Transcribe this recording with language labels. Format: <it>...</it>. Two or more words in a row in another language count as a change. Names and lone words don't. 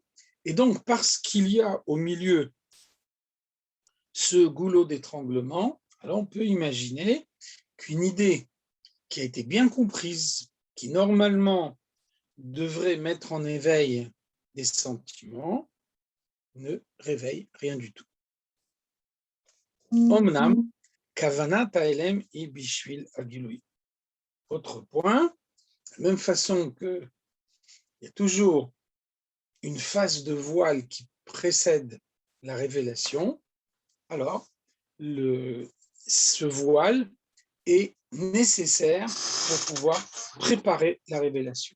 <fr>Et donc parce qu'il y a au milieu ce goulot d'étranglement, alors on peut imaginer qu'une idée qui a été bien comprise, qui normalement devrait mettre en éveil des sentiments, ne réveille rien du tout.</fr> <he>אמנם, כוונת ההעלם היא בשביל הגילוי.</he> <fr>Autre point, de la même façon qu'il y a toujours une phase de voile qui précède la révélation, alors ce voile est nécessaire pour pouvoir préparer la révélation.</fr>